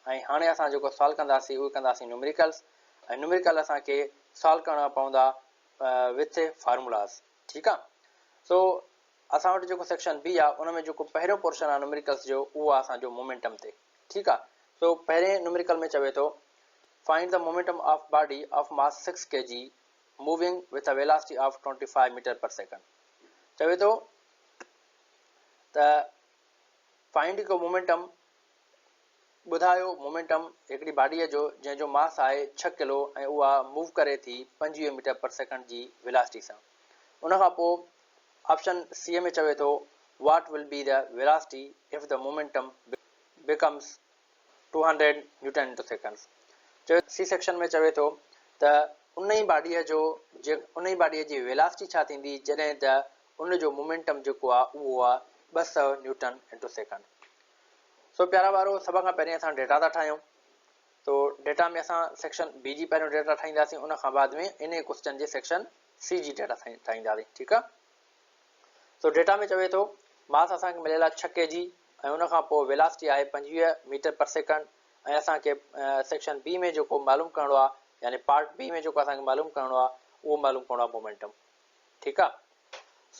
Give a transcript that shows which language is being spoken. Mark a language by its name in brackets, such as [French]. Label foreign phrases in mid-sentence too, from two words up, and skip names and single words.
[Sindhi] ऐं हाणे असां जेको सवाल कंदासीं उहे कंदासीं न्यूमेरिकल्स ऐं न्यूमेरिकल असांखे सॉल्व करणा पवंदा [English] with formulas. [Sindhi] ठीकु आहे। सो असां वटि जेको [English] section B [Sindhi] आहे उन में जेको पहिरियों पोर्शन आहे न्यूमेरिकल्स जो उहो आहे असांजो मोमेंटम ते। ठीकु आहे। सो पहिरें न्यूमेरिकल में चवे थो [English] find the momentum of body of mass 6 kg moving with a velocity of 25 meter per second. [Sindhi] चवे थो त फाइंड को मोमेंटम, ॿुधायो मोमेंटम हिकिड़ी बॉडीअ जो जंहिंजो मास आहे 6 किलो ऐं उहा मूव करे थी 25 [English] meter per second [Sindhi] जी वेलोसिटी सां। उन खां पोइ [English] option C [Sindhi] में चवे थो [English] what will be the velocity if the momentum becomes 200 newton into seconds. C section [Sindhi] में चवे थो त उन ई बॉडीअ जी वेलोसिटी छा थींदी जॾहिं त उन जो मोमेंटम जेको आहे उहो आहे 200 [English] newton into second. [Sindhi] सो प्यारा ॿारो, सभ खां पहिरीं असां डेटा था ठाहियूं। तो डेटा में असां [English] section B [Sindhi] जी पहिरियों डेटा ठाहींदासीं, उन खां बाद में इन क्वेश्चन जे [English] section C [Sindhi] जी डेटा ठाहींदासीं। ठीकु आहे। सो डेटा में चवे थो मास असांखे मिलियल आहे 6 kg ऐं उन खां पोइ वेलोसिटी आहे 25 [English] meter per second. [Sindhi] ऐं असांखे [English] section B [Sindhi] में जेको मालूम करिणो आहे यानी [English] part B [Sindhi] में जेको असांखे मालूम करिणो आहे उहो मालूम करिणो आहे मोमेंटम। ठीकु आहे।